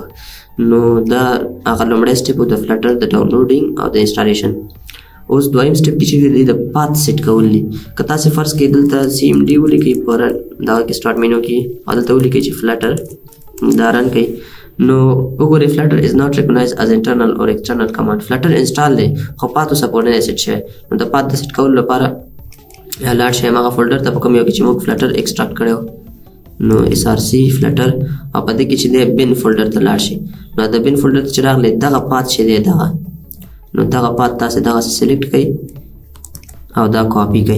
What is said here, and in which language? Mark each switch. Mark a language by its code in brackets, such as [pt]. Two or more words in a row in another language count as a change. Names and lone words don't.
[ps] نو دا هغه لومړی سټپ و د فلټر د ډاونلوډینګ او د انسټالیشن. اوس دویم سټپ کې چې دی د [en] path set [ps] کول دي. که تاسې فرض کړئ دلته سی ایم ډي ولیکئ په دغه کې [en] start menu [ps] کې او دلته ولیکئ چې فلټر دا رن کړئ. [en] نو وګورئ Flutter is not recognized as internal or external command. [ps] فلټر انسټال دی خو پاتو سپورټ نه دی سیټ شوی. نو د پات د سیټ کولو لپاره لاړ شئ هماغه فولډر ته په کوم یو کې چې موږ فلټر ایکسټراکټ کړی و. نو اس آر سی فلټر او په دې کې چې دی [en] bin folder [ps] ته لاړ شئ. نو د [en] bin folder [ps] ته چې راغلی دغه پات چې دی دغه، نو دغه پات تاسې دغسې سلیکټ کړئ او دا کاپي کړئ.